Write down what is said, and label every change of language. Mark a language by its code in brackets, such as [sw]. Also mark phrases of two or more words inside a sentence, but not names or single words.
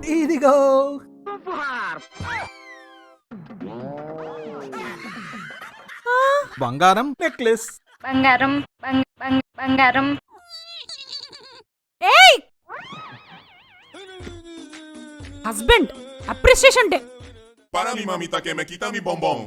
[te] ఇదిగో. బంగారం నెక్లెస్. బంగారం బంగారం. [en] ఏయ్! husband appreciation day. [es] Para mi mamita que me quita mi bombón.